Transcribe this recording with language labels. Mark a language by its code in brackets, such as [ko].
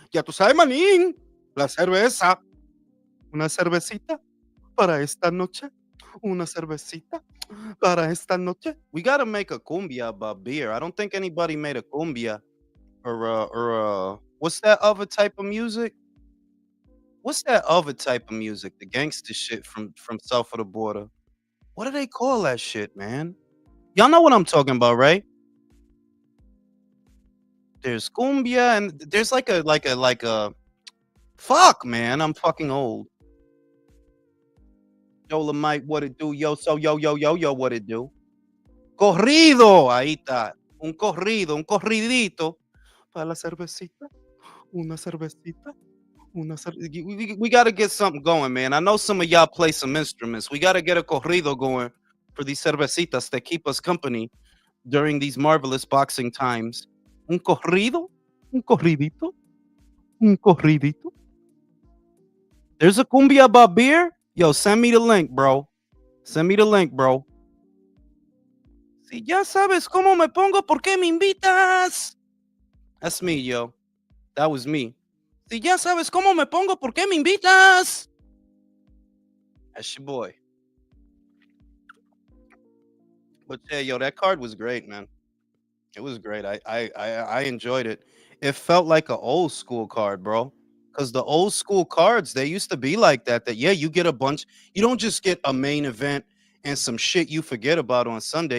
[es] Ya tú sabes, manín, la cerveza. Una cervecita para esta noche. Una cervecita para esta noche. [en] We gotta make a cumbia about beer. I don't think anybody made a cumbia or what's that other type of music? What's that other type of music? The gangster shit from south of the border. What do they call that shit, man? Y'all know what I'm talking about, right? There's cumbia and there's like a fuck, man, I'm fucking old. Dolomite, what it do? Yo, so yo, what it do? Corrido, [es] ahí está. Un corridito para la cervecita, una cervecita, [en] we gotta get something going, man. I know some of y'all play some instruments. We gotta get a corrido going for these cervecitas that keep us company during these marvelous boxing times. [es] Un corrido, un corridito, un corridito. [en] There's a cumbia about beer. Yo, send me the link, bro. Send me the link, bro. [es] Si ya sabes cómo me pongo, ¿por qué me invitas? [en] That's me, yo. That was me. [es] Si ya sabes cómo me pongo, ¿por qué me invitas? [en] That's your boy. But yeah, yo, that card was great, man. It was great. I enjoyed it. It felt like an old school card, bro. Because the old school cards, they used to be like that. That yeah, you get a bunch. You don't just get a main event and some shit you forget about on Sunday.